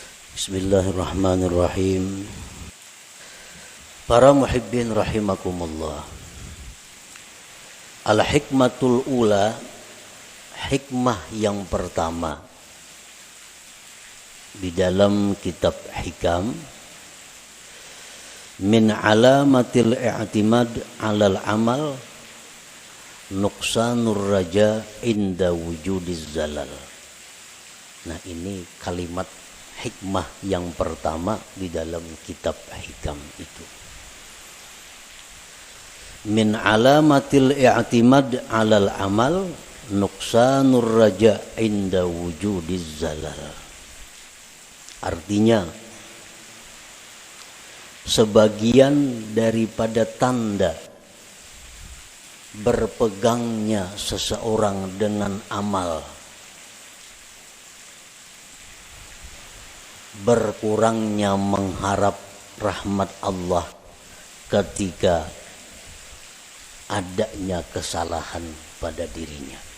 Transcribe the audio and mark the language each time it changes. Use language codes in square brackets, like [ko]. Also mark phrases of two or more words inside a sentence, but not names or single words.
[ar] بسم الله الرحمن الرحيم. Para محبين رحمكم الله. الحكمة الأولى, [id] hikmah yang pertama di dalam kitab Hikam, [ar] من علامات الاعتماد على العمل نقصان الرجاء عند وجود الزلل. [id] Nah, ini kalimat hikmah yang pertama di dalam kitab Hikam itu. [ar] من علامات الاعتماد على العمل نقصان الرجاء عند وجود الزلل. [id] Artinya, sebagian daripada tanda berpegangnya seseorang dengan amal, berkurangnya mengharap rahmat Allah ketika adanya kesalahan pada dirinya.